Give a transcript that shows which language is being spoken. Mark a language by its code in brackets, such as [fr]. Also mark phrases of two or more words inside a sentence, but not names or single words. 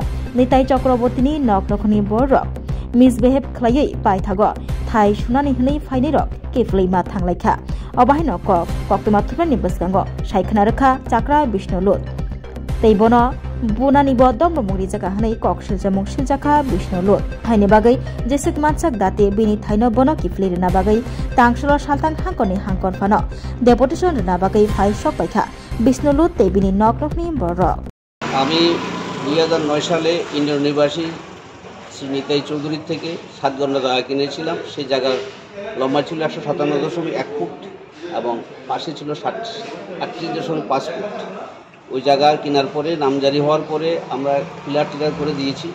[trp] Nitai Chakraborty ni noknokni borok misbehave khlaioi pai thago Thai sunani hnei phainai rok kefleima thanglaikha abahai no koktuma thupani bwskango saikhna rakha chakra Bisnulut teibono bunani bo domromungri jaka hnei kok siljamung siljaka Bisnulut Thaini bagai jesek mansak date bini Thaino bono kifle rena bagai tangsolo saltang hangkoni hangkon phano deputation rena bagai phai sok paikha Bisnulut tei bini noknokni borok [bn] আমি 2009 সালে ইন্ডিয়ান নিবাসী শ্রী নিতাই চৌধুরীর থেকে 7 গন্ডা জায়গা কিনেছিলাম। সেই জায়গার লম্বা ছিল 157.1 ফুট এবং পাশে ছিল 38.5 ফুট। ওই জায়গা কেনার পরে নামজারি হওয়ার পরে আমরা পিলার টিলার করে দিয়েছি।